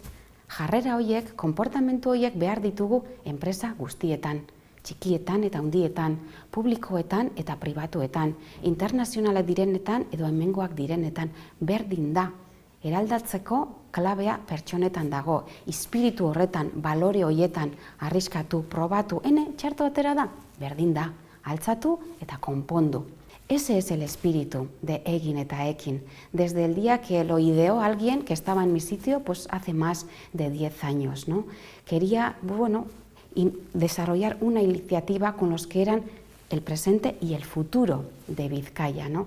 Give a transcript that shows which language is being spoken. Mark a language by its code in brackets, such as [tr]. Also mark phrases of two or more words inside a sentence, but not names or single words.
[eu] Jarrera horiek, konportamentu horiek behar ditugu enpresa guztietan, txikietan eta handietan, publikoetan eta pribatuetan, internazionalak direnetan edo hemengoak direnetan, berdin da. Eraldatzeko klabea pertsonetan dago, espiritu horretan, balore horietan, arriskatu, probatu, txarto atera da, berdin da, altzatu eta konpondu. [es] Ese es el espíritu de Egin eta Ekin. Desde el día que lo ideó alguien que estaba en mi sitio, pues hace más de 10 años, ¿no? Quería, desarrollar una iniciativa con los que eran el presente y el futuro de Vizcaya, ¿no?